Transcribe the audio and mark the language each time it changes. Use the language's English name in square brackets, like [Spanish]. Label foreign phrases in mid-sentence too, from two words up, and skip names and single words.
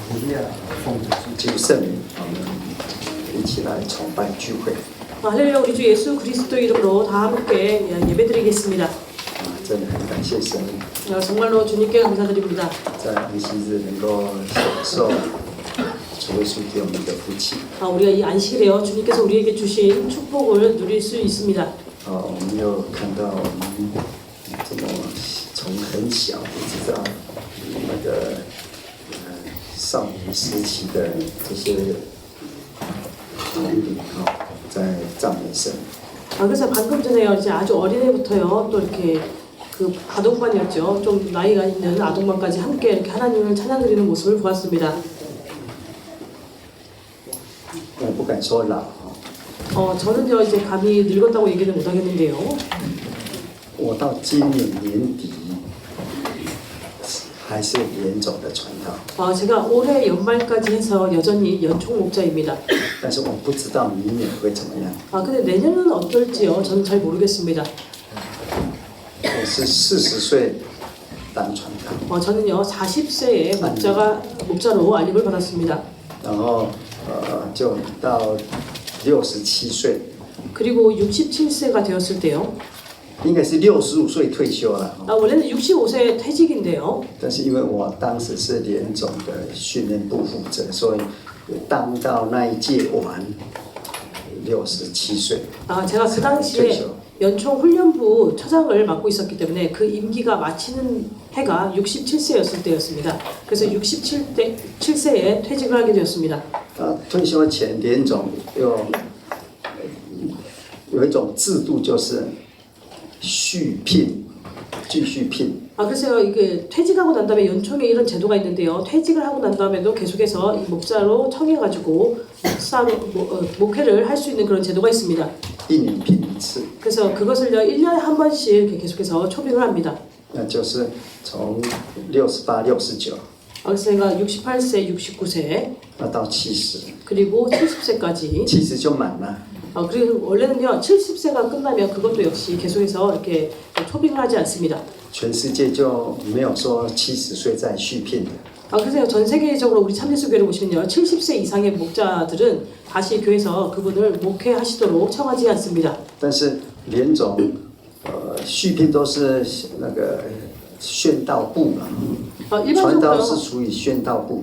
[Chinese] 奉主基督圣名，我们一起来崇拜聚会。 [Korean] 할렐루야, 우리 주 예수 그리스도 이름으로 다 함께 예배드리겠습니다. [Chinese] 真的很感谢神， [Korean] 정말로 주님께 감사드립니다. [Chinese] 在安息日能够享受主耶稣给我们的福气。 [Korean] 우리가 이 안식일에요, 주님께서 우리에게 주신 축복을 누릴 수 있습니다. [Chinese] 我们又看到我们怎么从很小一直到那个少年时期的这些童领在赞美神。 [Korean] 그래서 방금 전에요, 이제 아주 어린애부터요, 또 이렇게 그 아동반이었죠. 좀 나이가 있는 아동반까지 함께 이렇게 하나님을 찬양드리는 모습을 보았습니다. [Chinese] 我不敢说老， [Korean] 저는요, 이제 감히 늙었다고 얘기는 못하겠는데요. [Chinese] 我到今年年底还是严总的传道。 [Korean] 제가 올해 연말까지 해서 여전히 연총 목자입니다. [Chinese] 但是我不知道明年会怎么样。 [Korean] 근데 내년은 어떨지요? 저는 잘 모르겠습니다. [Chinese] 我是40岁当传道， [Korean] 저는요 40세에 목자로 알림을 받았습니다. [Chinese] 然后就到67岁， [Korean] 그리고 67세가 되었을 때요. [Chinese] 应该是65岁退休了。 [Korean] 원래는 65세 퇴직인데요. [Chinese] 但是因为我当时是联总的训练部负责，所以当到那一届完67岁。 [Korean] 제가 그 당시에 연총 훈련부 처장을 맡고 있었기 때문에 그 임기가 마치는 해가 67세였을 때였습니다. 그래서 67세에 퇴직을 하게 되었습니다. [Chinese] 退休前联总有一种制度，就是续聘，继续聘。 [Korean] 그래서 이게 퇴직하고 난 다음에 연총에 이런 제도가 있는데요. 퇴직을 하고 난 다음에도 계속해서 이 목자로 청해가지고 목회를 할 수 있는 그런 제도가 있습니다. [Chinese] 1年聘一次。 [Korean] 그래서 그것을요 1년에 한 번씩 이렇게 계속해서 초빙을 합니다. [Chinese] 那就是从68、69， [Korean] 그래서 제가 68세, 69세 [Chinese] 到70， [Korean] 그리고 70세까지 [Chinese] 70 就满了。 [Korean] 그리고 원래는요 70세가 끝나면 그것도 역시 계속해서 이렇게 초빙을 하지 않습니다. [Chinese] 全世界就没有说70岁再续聘的。 [Korean] 그래서 전 세계적으로 우리 참예수교회를 보시면요 70세 이상의 목자들은 다시 교회에서 그분을 목회하시도록 청하지 않습니다. [Chinese] 但是联总续聘都是那个宣道部嘛，传道是属于宣道部。